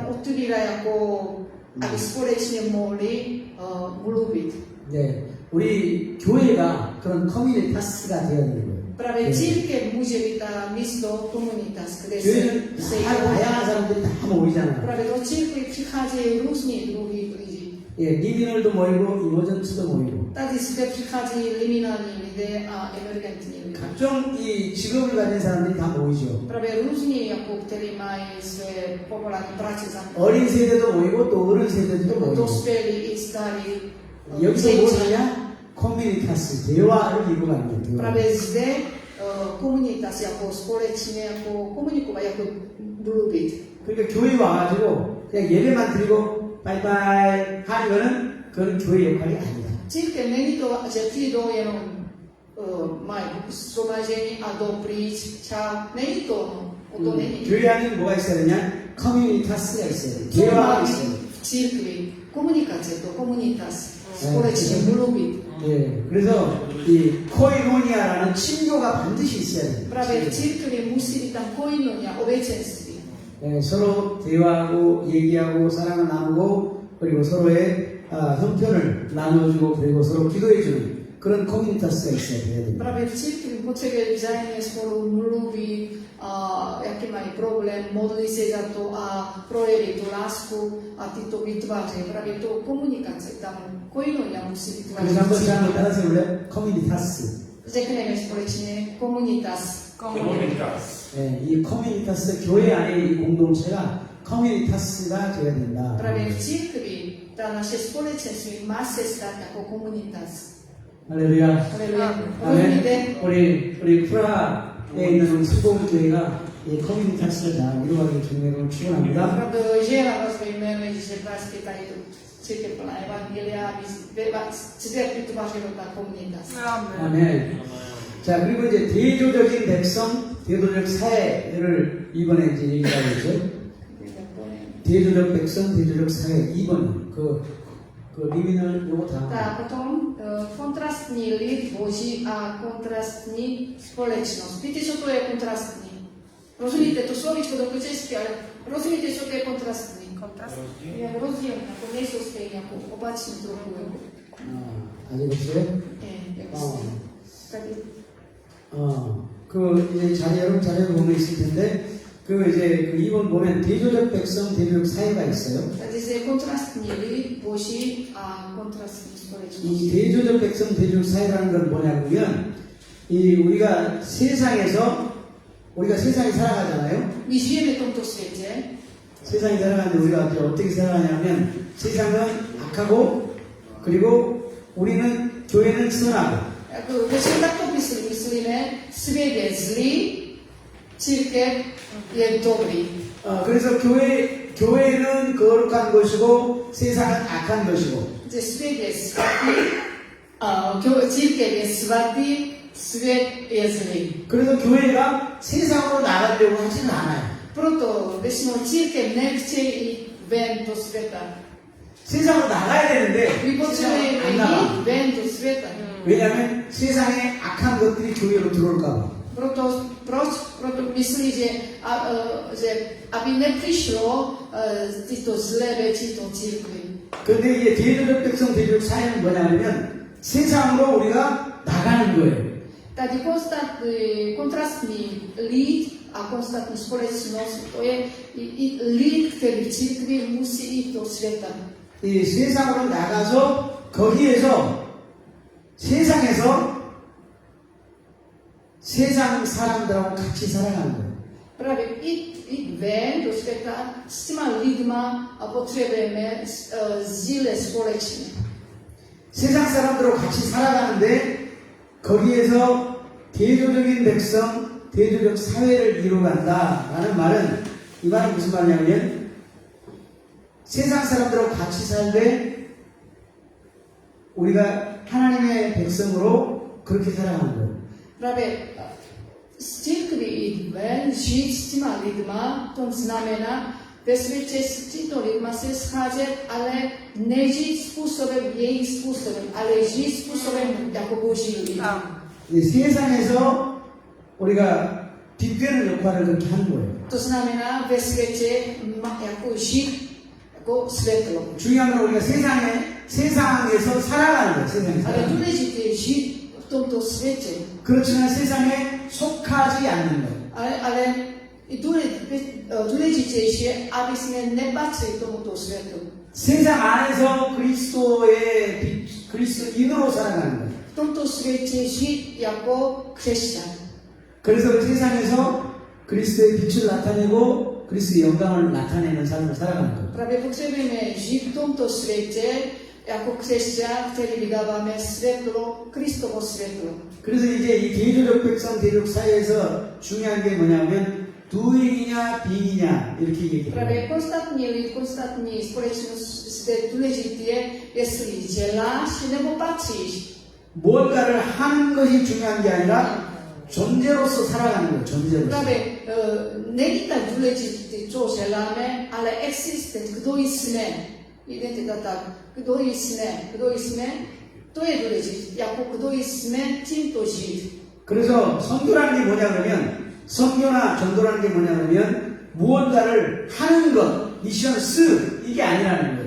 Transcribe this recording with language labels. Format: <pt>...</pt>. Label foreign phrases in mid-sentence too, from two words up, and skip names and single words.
<ko>거예요.</ko> <cs>otvírá jako, aby společně mohli mluvit.</cs> <ko>네, 우리 교회가 그런 커뮤니타스가 되어야 되는 거예요.</ko> <cs>Právě církev může být ta místo komunitas, kde</cs> <ko>교회는</ko> <cs>se</cs> <ko>다 다양한 사람들이 다 모이잖아요.</ko> <cs>Právě do církve přicházejí různí druhy lidí.</cs> <ko>예, 리비널도 모이고 이모전츠도 모이고</ko> <cs>Tady zde přicházejí liminální lidé a emergentní lidé.</cs> <ko>각종 이 직업을 가진 사람들이 다 모이죠.</ko> <cs>Právě různí, jako kteří mají své povolání práce za</cs> <ko>어린 세대도 모이고 또 어른 세대도 모이고</ko> <cs>dospělí i starí.</cs> <ko>여기서 뭘 하냐? 커뮤니타스, 대화를 이루어가는 거예요. 대화.</ko> <cs>Právě zde komunitas jako společně, jako komunikovat, jako mluvit.</cs> <ko>그러니까 교회 와가지고 그냥 예배만 드리고 바이바이 하는 거는 그건 교회 역할이 아니다.</ko> <cs>Církev není to, že přijdou jenom mají shromaždění a jdou pryč, čau. Není to, o to není.</cs> <ko>교회 안에 뭐가 있어야 되냐? 커뮤니타스가 있어야 돼.</ko> <cs>Co má</cs> <ko>대화가</ko> <cs>být</cs> <ko>있어야 돼.</ko> <cs>v církvi? Komunikace, to komunitas. Společně mluvit.</cs> <ko>예, 그래서 이 코이노니아라는 친교가 반드시 있어야 돼.</ko> <cs>Právě v církvi musí být tam koinonia, obecenství.</cs> <ko>예, 서로 대화하고 얘기하고 사랑을 나누고 그리고 서로의 형편을 나눠주고 그리고 서로 기도해주는 그런 커뮤니타스가 있어야 돼야 됩니다.</ko> <cs>Právě v církvi potřebuje vzájemně spolu mluvit, jaký mají problém, modlí se za to a projeví tu lásku a tyto vytváří. Právě to komunikace, tam koinonia musí vytvářet.</cs> <ko>그래서 한번 잘 따라서 볼래요? 커뮤니타스.</ko> <cs>Řekneme společně komunitas. Komunitas.</cs> <ko>예, 이 커뮤니타스 교회 안에 이 공동체가 커뮤니타스가 되어야 된다.</ko> <cs>Právě v církvi ta naše společenství má se stát jako komunitas.</cs> <ko>할렐루야.</ko> <cs>Haleluja.</cs> <ko>아멘.</ko> <cs>Rozumíte?</cs> <ko>우리 프라하에 있는 우리 수봉교회가 이 커뮤니타스를 다 이루어가길 주님으로 축원합니다.</ko> <cs>Opravdu žehám vás ve jménu Ježíše Kriste, tady tu církev plná evangelia, aby zde vytvářelo ta komunitas. Amen.</cs> <ko>아멘. 자, 그리고 이제 대조적인 백성, 대조적 사회를 이번에 이제 얘기하고 있죠. 대조적 백성, 대조적 사회 2번 그 리빈을 요거 다.</ko> <cs>Tak, potom kontrastní lid Boží a kontrastní společnost. Víte, co to je kontrastní? Rozumíte, to slovíčko do česky, ale rozumíte, co to je kontrastní? Kontrast. Jak rozdíl, jako nejsou stejně, jako opačný trochu.</cs> <ko>아직 없어요?</ko> <cs>Jako tady.</cs> <ko>그 이제 여러분 자료에 보면 있을 텐데 그 이제 그 2번 보면 대조적 백성, 대조적 사회가 있어요.</ko> <cs>Tady je kontrastní lid Boží a kontrastní společnost.</cs> <ko>이 대조적 백성, 대조적 사회라는 건 뭐냐면 이 우리가 세상에 살아가잖아요.</ko> <cs>My žijeme v tomto světě,</cs> <ko>세상에 살아가는데 우리가 이제 어떻게 살아가냐면 세상은 악하고 그리고 우리는 교회는 선하고</ko> <cs>jako, většinou tak to myslíme, svět je zlý, církev je dobrý.</cs> <ko>그래서 교회는 거룩한 것이고 세상은 악한 것이고</ko> <cs>Že svět je svatý, církev je svatý, svět je zlý.</cs> <ko>그래서 교회가 세상으로 나가려고 하지는 않아요.</ko> <cs>Proto většinou církev nechce jít ven do světa.</cs> <ko>세상으로 나가야 되는데</ko> <cs>My</cs> <ko>세상으로</ko> <cs>potřebujeme</cs> <ko>안 나가.</ko> <cs>jít ven do světa.</cs> <ko>왜냐하면 세상에 악한 것들이 교회로 들어올까 봐.</ko> <cs>Proto myslí, že aby nepřišlo tyto zlé věci do církve.</cs> <ko>그런데 이제 대조적 백성, 대조적 사회는 뭐냐면 세상으로 우리가 나가는 거예요.</ko> <cs>Tady kontrastní lid a konstantní společnost, to je i lid, který v církvi musí jít do světa.</cs> <ko>이 세상으로 나가서 거기에서 세상에서 세상 사람들하고 같이 살아가는 거예요.</ko> <cs>Právě jít ven do světa s těma lidma a potřebujeme sdílet společně.</cs> <ko>세상 사람들하고 같이 살아가는데 거기에서 대조적인 백성, 대조적 사회를 이루어간다라는 말은 이 말은 무슨 말이냐면 세상 사람들하고 같이 살되 우리가 하나님의 백성으로 그렇게 살아가는 거예요.</ko> <cs>Právě z církvi jít ven, žít s těma lidma, to znamená ve světě s těmito lidma se scházet, ale nežít způsobem, jejich způsobem, ale žít způsobem jako Boží lid.</cs> <ko>이 세상에서 우리가 뒷되는 역할을 그렇게 하는 거예요.</ko> <cs>To znamená ve světě jako žít jako světlo.</cs> <ko>중요한 건 우리가 세상에서 살아가는 거예요. 세상에서.</ko> <cs>Ale důležité je žít v tomto světě.</cs> <ko>그렇지만 세상에 속하지 않는 거예요.</ko> <cs>Ale důležitější je, aby jsme nepatřili tomuto světu.</cs> <ko>세상 안에서 그리스도인으로 살아가는 거예요.</ko> <cs>V tomto světě žít jako křesťan.</cs> <ko>그래서 그 세상에서 그리스도의 빛을 나타내고 그리스도의 영광을 나타내는 삶을 살아가는 거예요.</ko> <cs>Právě potřebujeme žít v tomto světě jako křesťan, který vydáváme světlo, Kristovo světlo.</cs> <ko>그래서 이제 이 대조적 백성, 대조적 사회에서 중요한 게 뭐냐면 두인이냐 비인이냐 이렇게 얘기해요.</ko> <cs>Právě konstantní lid, konstantní společnost zde důležité je, jestli děláš nebo patříš. 뭔가를 하는 것이 중요한 게 아니라 존재로서 살아가는 거예요. 존재로서. Právě není tak důležité, co děláme, ale existence, kdo jsme. Identita tak, kdo jsme, to je důležité. Jako kdo jsme, tímto žít.</cs> <ko>그래서 선교라는 게 뭐냐 그러면 선교나 전도라는 게 뭐냐 그러면 무언가를 하는 것, 미션 스 이게 아니라는 거예요.</ko>